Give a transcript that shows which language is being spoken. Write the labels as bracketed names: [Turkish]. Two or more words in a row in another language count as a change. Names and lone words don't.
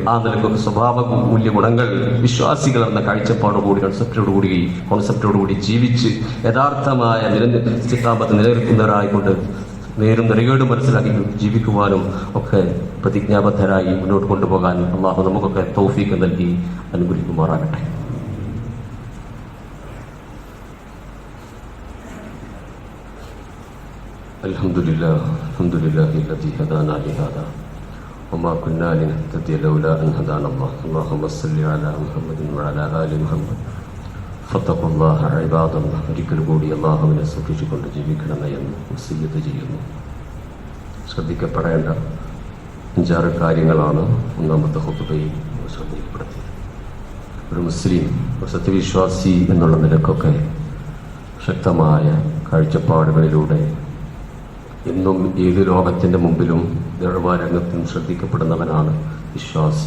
[Malayalam] ആ നിലയ്ക്ക് സ്വഭാവ മൂല്യ ഗുണങ്ങൾ വിശ്വാസികൾ എന്ന കാഴ്ചപ്പാടോടുകൂടി കോൺസെപ്റ്റോടുകൂടി ജീവിച്ച് യഥാർത്ഥമായ ഇസ്തിഖാമത്ത് നിലനിൽക്കുന്നവരായിക്കൊണ്ട് നേരും നിറകേടും മനസ്സിലാക്കി ജീവിക്കുവാനും ഒക്കെ പ്രതിജ്ഞാബദ്ധരായി മുന്നോട്ട് കൊണ്ടുപോകാനും അള്ളാഹു നമുക്കൊക്കെ തൗഫീഖ് നൽകി അനുഗ്രഹിക്കുമാറാകട്ടെ. [Arabic] അൽഹംദുലില്ലാഹി الذي هدانا لهذا وما كنا لنهتدي لولا أن هدانا الله اللهم صل على محمد وعلى آل محمد فاتقوا الله عباد الله. [Malayalam] ഒരിക്കൽ കൂടി അള്ളാഹുവിനെ സൂക്ഷിച്ചുകൊണ്ട് ജീവിക്കണമേ എന്ന് വസിയ്യത്ത് ചെയ്യുന്നു. ശ്രദ്ധിക്കപ്പെടേണ്ട 5-6 കാര്യങ്ങളാണ് ഒന്നാമത്തെ ഖുതുബയിൽ ശ്രദ്ധയിൽപ്പെടുത്തിയത്. ഒരു മുസ്ലിം, ഒരു സത്യവിശ്വാസി എന്നുള്ള നിലക്കൊക്കെ ശക്തമായ കാഴ്ചപ്പാടുകളിലൂടെ എന്നും ഏത് ലോകത്തിൻ്റെ മുമ്പിലും ദർവാരംഗത്തും ശ്രദ്ധിക്കപ്പെടുന്നവനാണ് വിശ്വാസി.